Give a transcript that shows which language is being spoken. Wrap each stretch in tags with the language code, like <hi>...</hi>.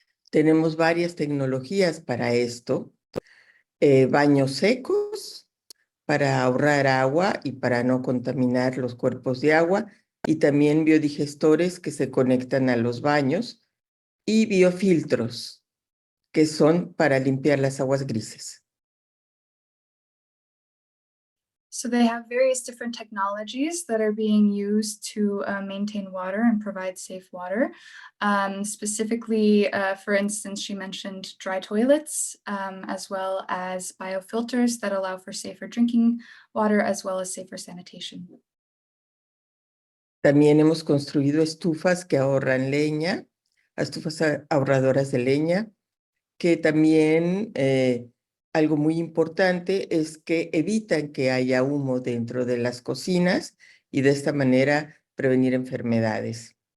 <es>Tenemos varias tecnologías para esto. Baños secos para ahorrar agua y para no contaminar los cuerpos de agua, y también biodigestores que se conectan a los baños, y biofiltros que son para limpiar las aguas grises.</es> <en>So they have various different technologies that are being used to maintain water and provide safe water. Specifically, for instance, she mentioned dry toilets, as well as biofilters that allow for safer drinking water, as well as safer sanitation.</en> <es>También hemos construido estufas que ahorran leña, estufas ahorradoras de leña, que también algo muy importante es que evitan que haya humo dentro de las cocinas y de esta manera prevenir enfermedades.</es>